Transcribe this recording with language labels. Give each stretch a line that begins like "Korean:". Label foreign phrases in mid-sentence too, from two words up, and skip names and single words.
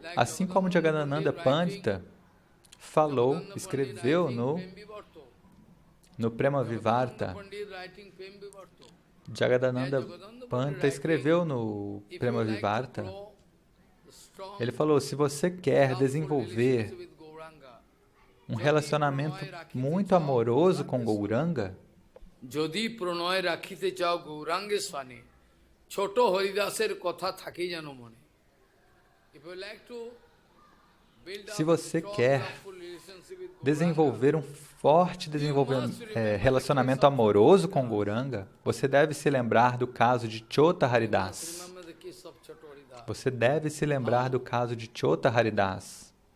Portuguese: Assim como Jagadananda Pandita falou, escreveu no Prema Vivarta. Jagadananda Pandita escreveu no Prema Vivarta. Ele falou, se você quer desenvolver um relacionamento muito amoroso com Gauranga,
Bangla: যদি প্রণয় রাখিতে চাও গৌরাঙ্গেশ্বানি, ছোট হরিদাসের কথা থাকি জানো মনে.
Portuguese: se você quer desenvolver um forte relacionamento amoroso com Gauranga, você deve se lembrar do caso de Chota Haridas. Você deve se lembrar do caso de Chota Haridas.